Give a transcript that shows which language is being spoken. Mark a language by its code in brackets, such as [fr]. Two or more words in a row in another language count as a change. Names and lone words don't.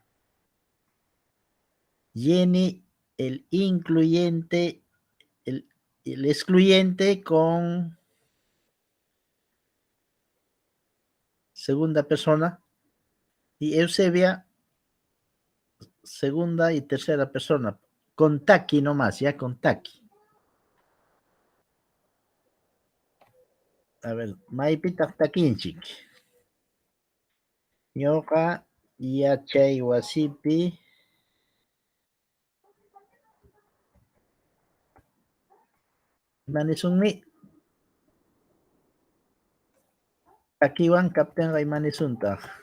[es] Jenny, el incluyente, el excluyente con segunda persona. Y Eusebia, segunda y tercera persona. Con Taki nomás, ya con Taki. A ver, [qu] Maipita Takinchik. Ñoqa yachay wasipi imanisunmi takiwan kaptinqa imanisunta.